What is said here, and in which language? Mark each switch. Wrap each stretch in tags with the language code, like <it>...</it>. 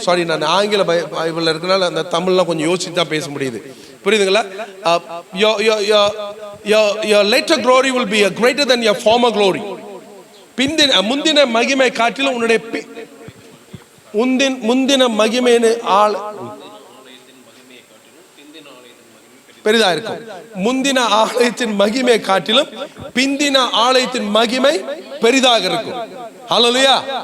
<ta>Sorry, நான் ஆங்கில பைபிள்ல இருக்கனால அந்த தமிழ்லாம் கொஞ்சம் யோசிச்சு தான் பேச முடியுது. புரியுதுங்களா?</ta> <en>Your later glory will be greater than your former glory.</en> <ta>முந்தின மகிமை காட்டிலும் உன்னுடைய முந்தின மகிமைன்னு பெரிதா இருக்கும். முந்தின ஆலயத்தின் மகிமை காட்டிலும் பிந்தின ஆலயத்தின் மகிமை பெரிதாக இருக்கும். ஹல்லேலூயா.</ta>